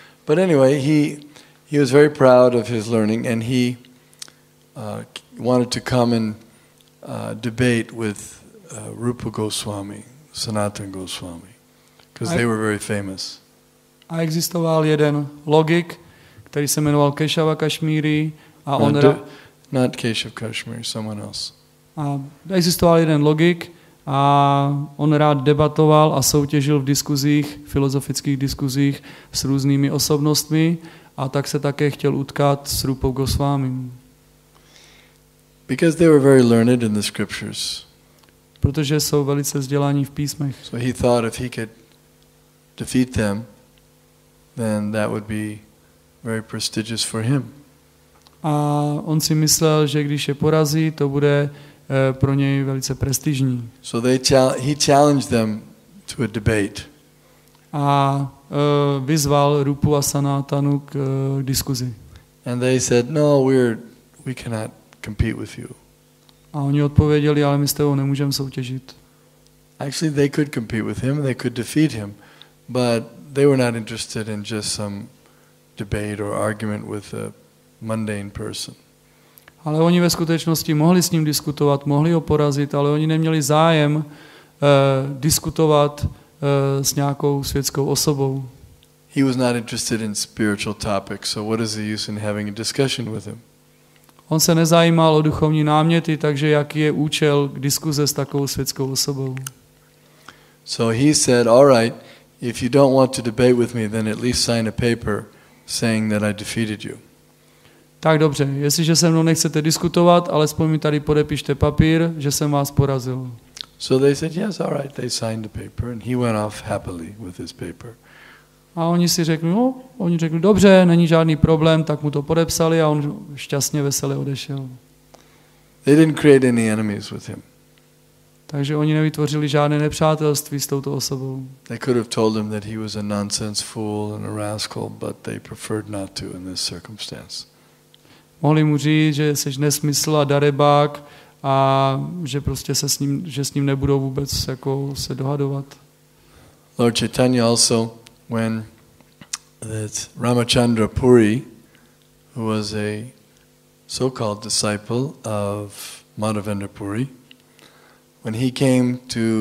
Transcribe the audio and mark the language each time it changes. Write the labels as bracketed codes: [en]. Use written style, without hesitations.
[en] But anyway, he was very proud of his learning, and he wanted to come and debate with Rupa Goswami, Sanatana Goswami, because they were very famous. [cs] A existoval jeden logik, který se jmenoval Keshava Kashmiri, a on [en] not Keshav Kashmiri, someone else. [cs] A existoval jeden logik a on rád debatoval a soutěžil v diskuzích, filozofických diskuzích s různými osobnostmi, a tak se také chtěl utkat s Rupou Goswamim. [en] Because they were very learned in the scriptures. [cs] Protože jsou velice vzdělaní v písmech. [en] So he thought if he could defeat them, then that would be very prestigious for him. [cs] A on si myslel, že když je porazí, to bude pro něj velice prestižní. [en] So he challenged them to a debate. [cs] A vyzval Rupu a Sanatanu k diskuzi. [en] And they said, no, we cannot compete with you. [cs] A oni odpověděli, ale my s tebou nemůžeme soutěžit. [en] Actually, they could compete with him, they could defeat him, but they were not interested in just some debate or argument with a mundane person. [cs] Ale oni ve skutečnosti mohli s ním diskutovat, mohli ho porazit, ale oni neměli zájem diskutovat s nějakou světskou osobou. [en] He was not interested in spiritual topics, so what is the use in having a discussion with him? [cs] On se nezajímal o duchovní náměty, takže jaký je účel k diskuze s takovou světskou osobou. [en] So he said, all right, if you don't want to debate with me, then at least sign a paper saying that I defeated you. [cs] Tak dobře, jestliže se mnou nechcete diskutovat, alespoň mi tady podepište papír, že jsem vás porazil. [en] So they said, yes, all right. They signed the paper and he went off happily with his paper. [cs] A oni řekli, dobře, není žádný problém, tak mu to podepsali a on šťastně, veselé odešel. [en] They didn't create any enemies with him. [cs] Takže oni nevytvořili žádné nepřátelství s touto osobou. [en] They could have told him that he was a nonsense fool and a rascal, but they preferred not to in this circumstance. [cs] Mohli mu říct, že jsi nesmysl a darebák a že prostě že s ním nebudou vůbec jako se dohadovat. [en] Lord Chaitanya also, when that Ramachandra Puri, who was a so-called disciple of Madhavendra Puri, when he came to